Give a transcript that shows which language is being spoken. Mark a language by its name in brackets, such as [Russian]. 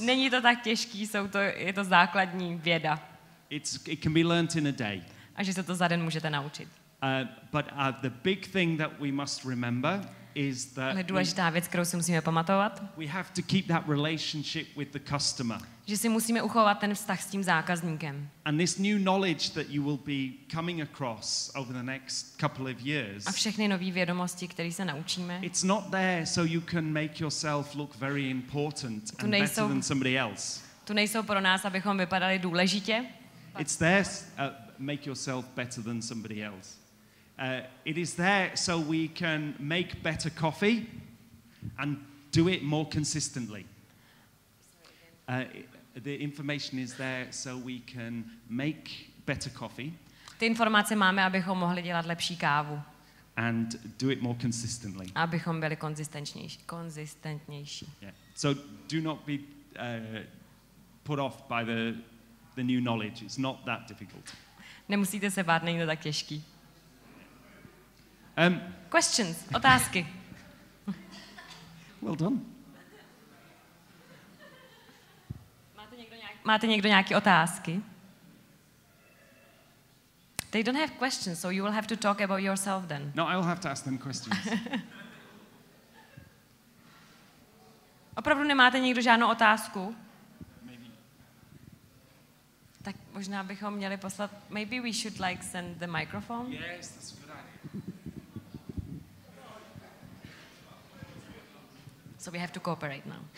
[Czech] Není to tak těžký, je to základní věda. [English] It can be learnt in a day. [Czech] A že se to za den můžete naučit. [English] But the big thing that we must remember is that [Czech] Ale důležitá věc, kterou si musíme pamatovat, [English] we have to keep that relationship with the customer. [Czech] že si musíme uchovat ten vztah s tím zákazníkem. [English] And this new knowledge that you will be coming across over the next couple of years. [Czech] A všechny nové vědomosti, které se naučíme. [English] It's not there so you can make yourself look very important and better than somebody else. [Czech] Tu nejsou pro nás, abychom vypadali důležitě. [English] It's there make yourself better than somebody else. It is there so we can make better coffee and do it more consistently. The information is there so we can make better coffee. [Czech] Ty informace máme, abychom mohli dělat lepší kávu. [English] And do it more consistently. [Czech] Abychom byli konzistentnější. [English] Yeah. So do not be put off by the new knowledge. It's not that difficult. [Czech] Nemusíte se bát, není to tak těžký. [English] Questions, [Czech] otázky. [English] Well done. [Czech] Máte někdo nějaké otázky? [English] They don't have questions, so you will have to talk about yourself then. No, I'll have to ask them questions. [Czech] Opravdu nemáte někdo žádnou otázku? [English] Maybe. [Czech] Tak možná bychom měli poslat. [English] Maybe we should like send the microphone. Yes, that's a good idea. So we have to cooperate now.